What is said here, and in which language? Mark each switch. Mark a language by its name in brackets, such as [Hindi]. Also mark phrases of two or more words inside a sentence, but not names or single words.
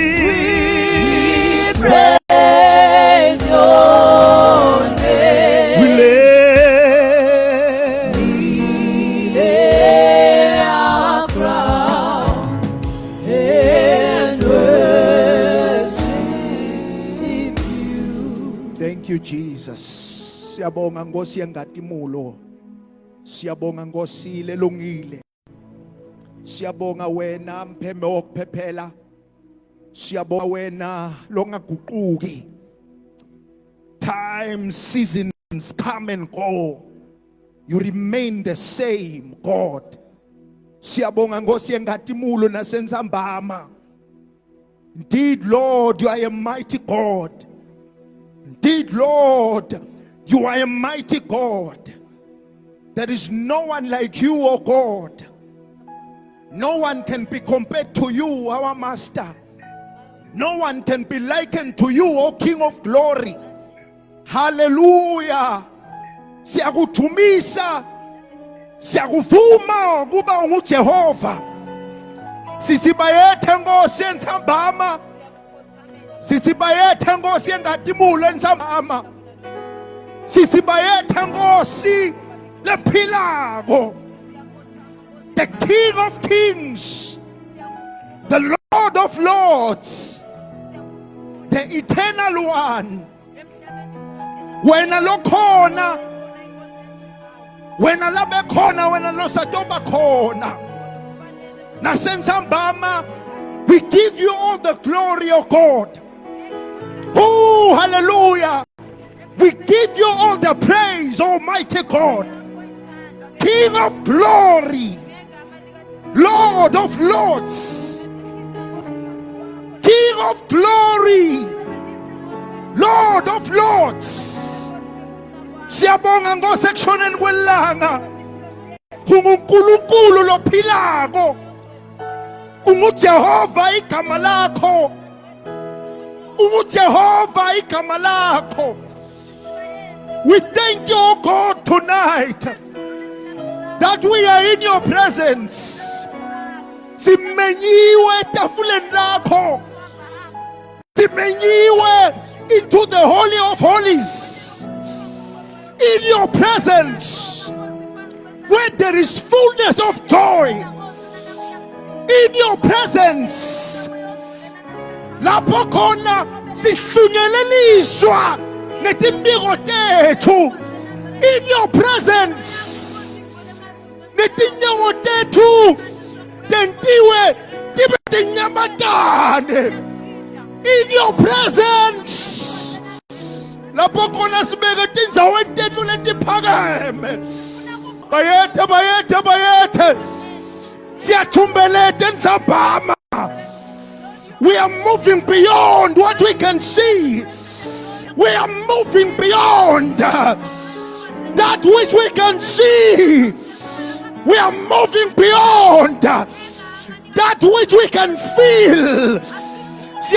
[English] Praise your name. we lay our crowns and worship you. Thank you, Jesus. [Swati] Siyabonga Nkosi yengadimulo. Siyabonga Nkosi lelungile. Siyabonga wena mphembe wokuphephela. Siyabonga wena longaguquki. [English] Time, seasons come and go. You remain the same, God. [Swati] Siyabonga Nkosi yengadimulo nasenzambama. [English] Indeed, Lord, you are a mighty God. Indeed, Lord, you are a mighty God. There is no one like you, O God. No one can be compared to you, our Master. No one can be likened to you, O King of glory. Hallelujah. [Swati] Siyakuthumisa, siyakuvuma kuba unguJehova. Sisibayethe Nkosi entsambama. Sisibayethe Nkosi yengadimulo entsambama. Sisibayethe Nkosi lephilako. [English] The King of Kings, the Lord of Lords, the Eternal One. [Swati] Wena lokhona, wena labe khona, wena losatoba khona. Nasenzambama, [English] we give you all the glory of God. Oh, hallelujah. We give you all the praise, Almighty God. King of glory, Lord of lords, King of glory, Lord of lords. [Swati] Siyabonga Nkosi ekshoneni kwelanga. UNkulunkulu lophilako. UnguJehova igama lakho. UnguJehova igama lakho. [English] We thank you, O God, tonight that we are in your presence. [Swati] Simenyiwe etafuleni lakho. [English] Simenyiwe into the Holy of Holies. In your presence, where there is fullness of joy. In your presence, [Swati] lapho khona sihlungeleliswa netimbiko tethu. [English] In your presence, [Swati] netinyawo tethu tentiwe tibe tinyamatane. [English] In your presence, [Swati] lapho khona sibeke tindzaweni tethu letiphakeme. Bayethe, bayethe, bayethe. Siyathumbelete entsambama. [English] We are moving beyond what we can see. We are moving beyond that which we can see. We are moving beyond that which we can feel.